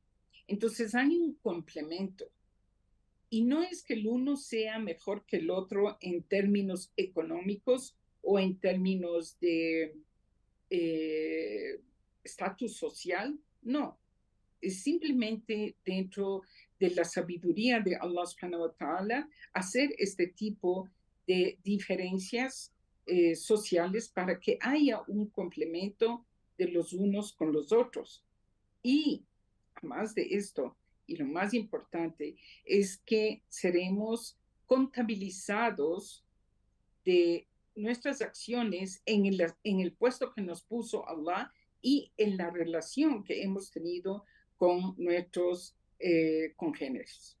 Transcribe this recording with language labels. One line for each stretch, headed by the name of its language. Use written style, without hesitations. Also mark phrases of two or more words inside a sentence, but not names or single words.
Spanish: Entonces hay un complemento. Y no es que el uno sea mejor que el otro en términos económicos o en términos de estatus social, no. Es simplemente dentro de la sabiduría de
Arabic: الله سبحانه وتعالى
Spanish: hacer este tipo de diferencias sociales para que haya un complemento de los unos con los otros. Y además de esto, y lo más importante, es que seremos contabilizados de nuestras acciones en el puesto que nos puso Allah y en la relación que hemos tenido con nuestros congéneres.